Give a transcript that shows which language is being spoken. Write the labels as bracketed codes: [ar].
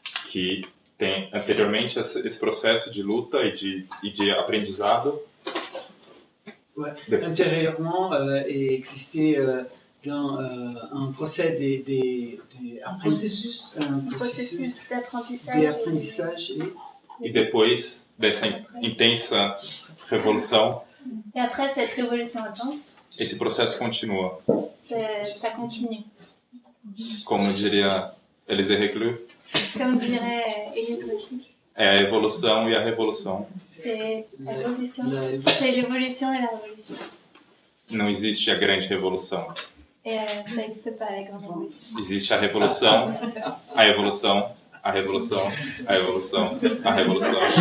[pt] que tem anteriormente esse processo de luta e de aprendizado. [fr] ouais. Antérieurement existait dans un procès un processus d'apprentissage. et [pt] E depois dessa intensa revolução, [fr] Et après cette révolution intense, [pt] esse processo continua. [fr] ça continue. [pt] Como diria Élisée Reclus, [fr] Comme dirait Élise Reclus, [pt] é a evolução e a revolução. [fr] c'est l'évolution et la révolution. [pt] Não existe a grande revolução. [fr] Et ça n'existe pas, la grande révolution. [pt] Existe a revolução, a evolução, a revolução, a evolução, a revolução.